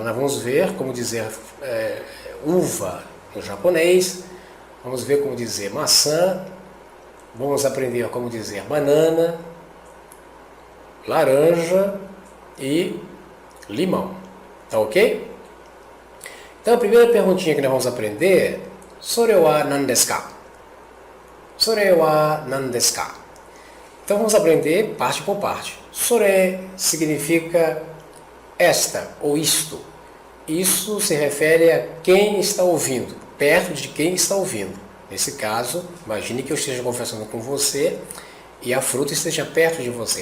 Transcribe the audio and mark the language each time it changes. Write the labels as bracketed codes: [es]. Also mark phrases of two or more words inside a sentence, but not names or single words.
[pt] Nós vamos ver como dizer uva no japonês, vamos ver como dizer maçã, vamos aprender como dizer banana, laranja e limão. Tá ok? Então a primeira perguntinha que nós vamos aprender é [ja] それは何ですか? それは何ですか? [pt] Então vamos aprender parte por parte. Sore significa esta ou isto. Isso se refere a quem está ouvindo, perto de quem está ouvindo. Nesse caso, imagine que eu esteja conversando com você e a fruta esteja perto de você.